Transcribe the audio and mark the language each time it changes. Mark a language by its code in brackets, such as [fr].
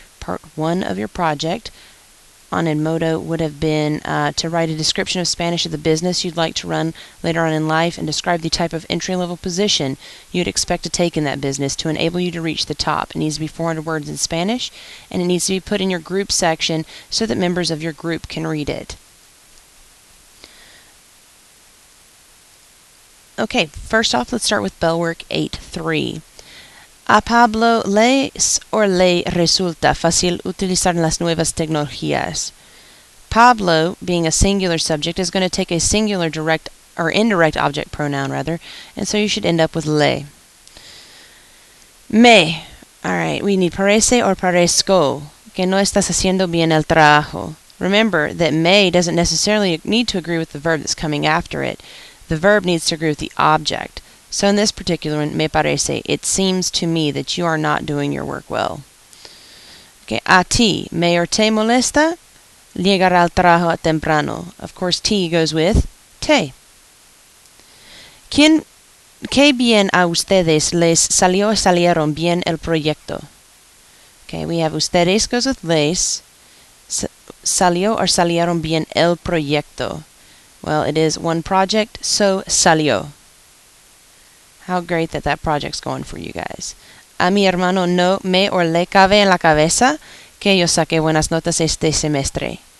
[en] Part 1 of your project on Edmodo would have been to write a description of Spanish of the business you'd like to run later on in life and describe the type of entry-level position you'd expect to take in that business to enable you to reach the top. It needs to be 400 words in Spanish, and it needs to be put in your group section so that members of your group can read it. Okay, first off, let's start with Bellwork 8.3. [es] A Pablo le resulta fácil utilizar las nuevas tecnologías. [en] Pablo, being a singular subject, is going to take a singular direct or indirect object pronoun, rather, and so you should end up with le. [es] Me. [en] Alright, we need [es] parece or parezco, que no estás haciendo bien el trabajo. [en] Remember that me doesn't necessarily need to agree with the verb that's coming after it. The verb needs to agree with the object. So in this particular one, [es] me parece, [en] it seems to me that you are not doing your work well. [es] Okay, a ti, me or te molesta, llegar al trabajo temprano. [en] Of course, ti goes with te. [es] ¿Qué bien a ustedes les salieron bien el proyecto? [en] Okay, we have ustedes goes with les, [es] salió or salieron bien el proyecto. [en] Well, it is one project, so salió. How great that project's going for you guys. [es] A mi hermano no me or le cabe en la cabeza que yo saqué buenas notas este semestre.